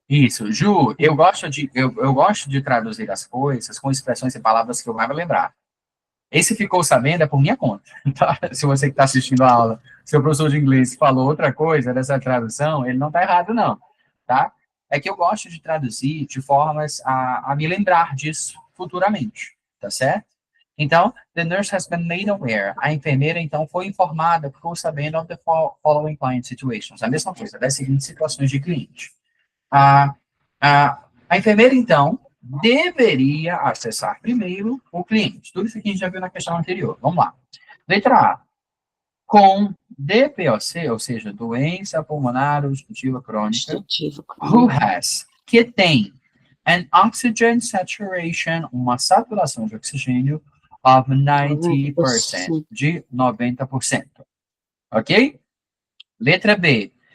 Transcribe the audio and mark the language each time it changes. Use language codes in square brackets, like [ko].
[pt] Isso, Ju, eu gosto de traduzir as coisas com expressões e palavras que eu mais vou lembrar. Esse ficou sabendo é por minha conta, tá? Se você que está assistindo a aula, seu professor de inglês falou outra coisa dessa tradução, ele não está errado, não, tá? É que eu gosto de traduzir de formas a me lembrar disso futuramente, tá certo? [en] Então, the nurse has been made aware. [pt] A enfermeira, então, foi informada, ficou sabendo [en] of the following client situations. [pt] A mesma coisa, das seguintes situações de cliente. A enfermeira, então, deveria acessar primeiro o cliente. Tudo isso aqui a gente já viu na questão anterior. Vamos lá. Letra A. Com DPOC, ou seja, doença pulmonar obstrutiva crônica, [en] who has, [pt] que tem [en] an oxygen saturation, [pt] uma saturação de oxigênio, [en] of 90%, [pt] de 90%. Ok? Letra B.